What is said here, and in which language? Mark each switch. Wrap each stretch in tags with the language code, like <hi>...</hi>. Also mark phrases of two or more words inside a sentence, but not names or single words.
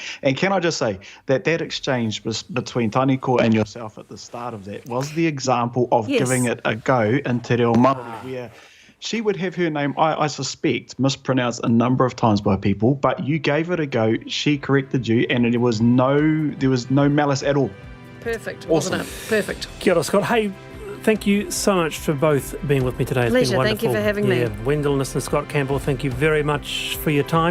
<en>And can I just say that exchange between Taniko and yourself at the start of that was the example of giving it a go in</en> <mi>Te Reo Māori,</mi> <en>where she would have her name, I suspect, mispronounced a number of times by people, but you gave it a go, she corrected you, and there was no malice at all. Perfect, awesome. Wasn't it? Perfect.</en> <mi>Kia ora,</mi> <en>Scott. Hey, thank you so much for both being with me today. It's Pleasure. been wonderful. Thank you for having me. Wendell and Scott Campbell, thank you very much for your time.</en>